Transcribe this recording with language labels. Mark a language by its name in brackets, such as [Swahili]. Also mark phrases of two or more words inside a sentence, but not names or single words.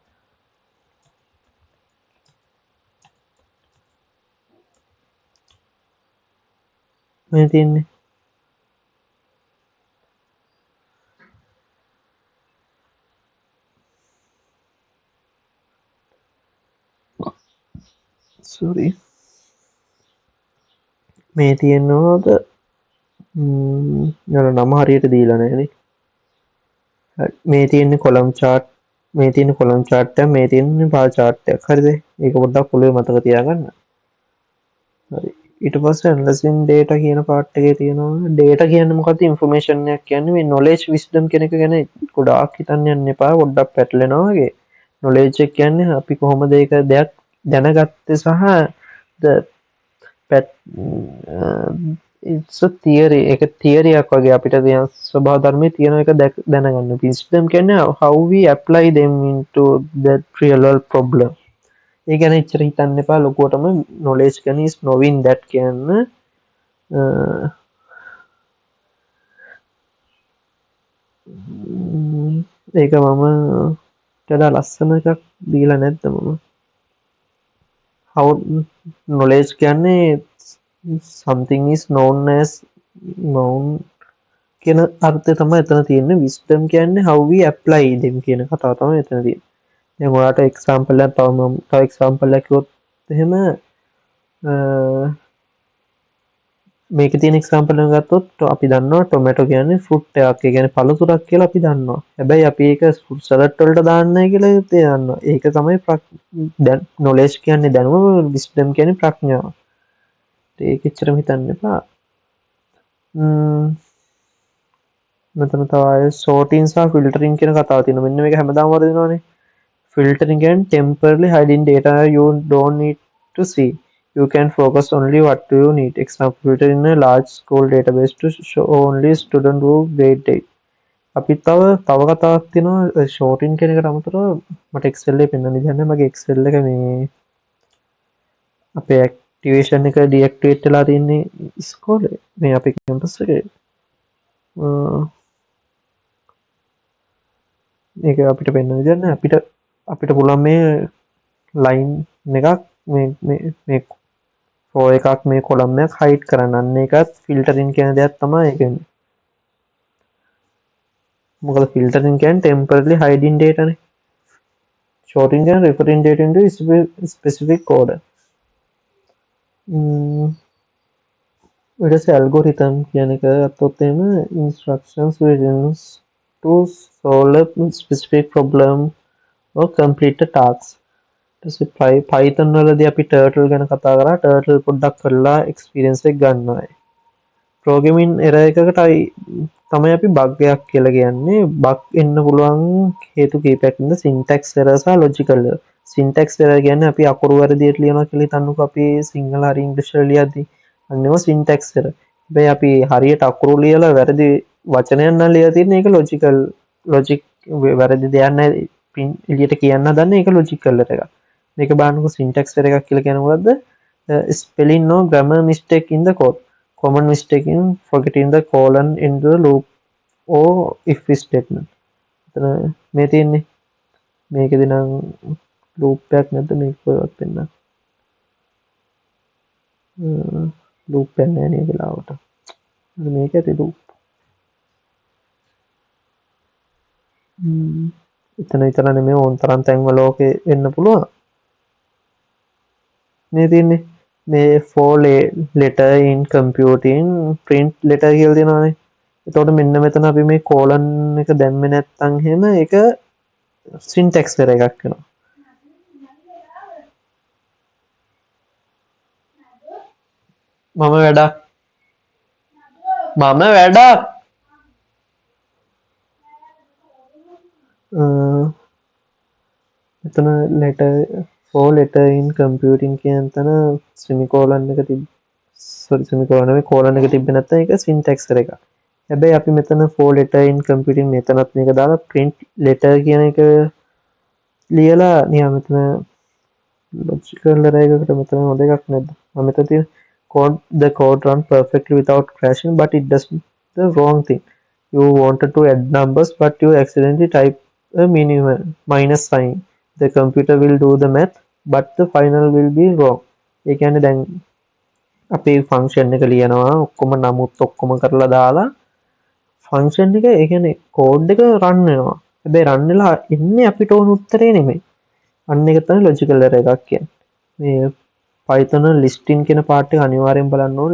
[Sinhala] මේ තියෙන්නේ sorry මේ තියෙනවද නම හරියට දීලා නැහැ. මේ තියෙන්නේ [English] column chart, [Sinhala] මේ තියෙන්නේ [English] column chart [Sinhala] එක, මේ තියෙන්නේ [English] bar chart [Sinhala] එකක්. හරිද? ඒක පොඩ්ඩක් පොළවේ මතක තියාගන්න. හරි. ඊට පස්සේ [English] analyzing data [Sinhala] කියන part එකේ තියෙනවා data කියන්නේ මොකක්ද? information එකක් කියන්නේ. මේ [English] knowledge wisdom [Sinhala] කියන එක ගැන ගොඩාක් හිතන්න යන්න එපා. පොඩ්ඩක් පැටලෙනවා වගේ. knowledge එක කියන්නේ අපි කොහොමද ඒක දෙයක් දැනගත්තේ සහ [English] it's a theory. [Sinhala] ඒක theory එකක් වගේ අපිට තියෙන ස්වභාව ධර්මයේ තියෙන එක දැනගන්න. [English] wisdom කියන්නේ how we apply them into that real world problem. [Sinhala] ඒ ගැන ඉච්චර හිතන්න එපා ලොකුවටම. knowledge කියන්නේ [English] is knowing that [Sinhala] කියන්නේ ඒක මම ටඩා ලස්සන එකක් දීලා නැද්ද මම? [English] how knowledge [Sinhala] කියන්නේ [English] something is known as known [Sinhala] කියන අර්ථය තමයි එතන තියෙන්නේ. wisdom කියන්නේ [English] how we apply them [Sinhala] කියන කතාව තමයි එතන තියෙන්නේ. දැන් ඔයාලට example එකක් තව example එකක් කිව්වොත් එහෙම මේකේ තියෙන example එක ගත්තොත් අපි දන්නවා tomato කියන්නේ fruit එකක්. ඒ කියන්නේ පළතුරක් කියලා අපි දන්නවා. හැබැයි අපි ඒක [English] fruit salad [Sinhala] වලට දාන්නයි කියලා දන්නවා. ඒක තමයි knowledge කියන්නේ දැනුම, wisdom කියන්නේ ප්‍රඥාව. ඒක එච්චරම හිතන්න එපා. මෙතන තව sorting සහ filtering කියන කතාව තියෙනවා. මෙන්න මේක හැමදාම වරදිනවනේ. [English] filtering and temporarily hiding data you don't need to see. You can focus only what you need. Example, filter in a large school database to show only student who grade 8. [Sinhala] අපි තව කතාවක් තියෙනවා sorting කියන එකට අමතරව මට Excel එකේ පෙන්වන්න දෙන්නේ. මගේ Excel එක මේ අපේ activation එක deactivate වෙලා තියෙන්නේ ඉස්කෝලේ. මේ අපේ campus එකේ. මේක අපිට පෙන්වන්න දෙන්නේ අපිට පුළුවන් මේ line එකක් මේ row එකක් මේ column එකක් hide කරන්න. අන්න ඒකත් filtering කියන දෙයක් තමයි ඒකෙන්නේ. මොකද filtering කියන්නේ [English] temporarily hiding data [Sinhala] නේ. [English] Shorting and referring data into specific order. It is algorithm [Sinhala] කියන එක ගත්තොත් එහෙම [English] instructions written to solve a specific problem or complete a task. [Sinhala] Python වලදී අපි turtle ගැන කතා කරා. turtle පොඩ්ඩක් කරලා experience එක ගන්නවා. [English] programming error [Sinhala] එකකට තමයි අපි bug එකක් කියලා කියන්නේ. bug එන්න පුළුවන් හේතු කීපයක් ඉන්න [English] syntax error [Sinhala] සහ [English] logical error. syntax error [Sinhala] කියන්නේ අපි අකුරු වැරදියට ලියනවා කියලා හිතන්නකෝ අපි සිංහල හරි ඉංග්‍රීසි වල ලියද්දි. අන්නේම [English] syntax error. [Sinhala] හැබැයි අපි හරියට අකුරු ලියලා වැරදි වචනයක් නම් ලියලා තියෙන එක logic වැරදි දෙයක් නැහැ එළියට කියන්න හදන්නේ ඒක [English] logical error [Sinhala] එකක්. මේක බලන්නකො [English] syntax error [Sinhala] එකක් කියලා කියන්නේ මොකද්ද? [English] spelling or grammar mistake in the code. Common mistake in forgetting the colon in the loop or if statement. [Sinhala] මේ තියෙන්නේ මේකේදී නම් loop එකක් නැද්ද මේක කොහෙවත් වෙන්න. loop එක නැහැ නේද වෙලාවට. මේක ඇති loop. එතන විතර නෙමෙයි ඕන තරම් තැන්වල ඕකේ වෙන්න පුළුවන්. මේ තියෙන්නේ මේ [English] for letter in computing print letter [Sinhala] කියලා දෙනවානේ. එතකොට මෙන්න මෙතන අපි මේ colon එක දැම්මේ නැත්නම් එහෙම ඒක [English] syntax error [Sinhala] එකක් වෙනවා. මම වැඩක් එතන [English] letter for letter in computing [Sinhala] කියන තැන semicolon එක semicolon නෙවෙයි colon එක තිබ්බේ නැත්නම් ඒක [English] syntax error [Sinhala] එකක්. හැබැයි අපි මෙතන [English] for letter in computing [Sinhala] මෙතනත් මේක දාලා [English] print letter [Sinhala] කියන එක ලියලා නිකන් මෙතන [English] logical error [Sinhala] එකකට මෙතන හොඳ එකක් නැද්ද? මම මෙතන තියෙන [English] the code run perfectly without crashing but it does the wrong thing. You wanted to add numbers but you accidentally type a minus sign. The computer will do the math but the final will be wrong. [Sinhala] ඒ කියන්නේ දැන් අපේ function එක ලියනවා ඔක්කොම නමුත් ඔක්කොම කරලා දාලා function එක ඒ කියන්නේ code එක run වෙනවා. හැබැයි run වෙලා ඉන්නේ අපිට ඕන උත්තරේ නෙමෙයි. අන්න එක තමයි [English] logical error [Sinhala] එකක් කියන්නේ. මේ [English] Python listing [Sinhala] කියන part එක අනිවාර්යෙන් බලන්න ඕන.